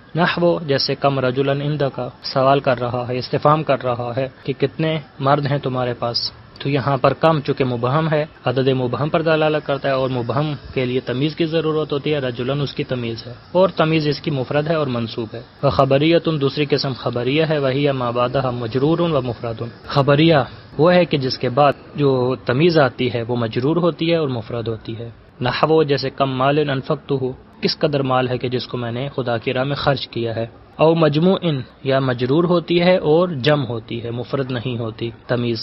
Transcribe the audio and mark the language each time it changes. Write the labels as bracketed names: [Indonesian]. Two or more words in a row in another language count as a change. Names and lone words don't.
[Urdu] نحو جیسے [Arabic] کم رجلا عندک، [Urdu] سوال کر رہا ہے، استفہام کر رہا ہے کہ کتنے مرد ہیں تمہارے پاس۔ تو یہاں پر کم چونکہ مبہم ہے، عدد مبہم پر دلالت کرتا ہے، اور مبہم کے لیے تمیز کی ضرورت ہوتی ہے۔ رجلن اس کی تمیز ہے، اور تمیز اس کی مفرد ہے اور منصوب ہے۔ وخبریۃ، دوسری قسم خبریہ ہے، وہی [Arabic] ما بعدہا مجرور و مفرد۔ [Urdu] خبریہ وہ ہے کہ جس کے بعد جو تمیز آتی ہے وہ مجرور ہوتی ہے اور مفرد ہوتی ہے۔ نحو جیسے [Arabic] کم مال انفقتہ، [Urdu] کس قدر مال ہے کہ جس کو میں نے خدا کی راہ میں خرچ کیا ہے۔ [Arabic] او مجموع، [Urdu] یا مجرور ہوتی ہے اور جمع ہوتی ہے، مفرد نہیں ہوتی تمیز۔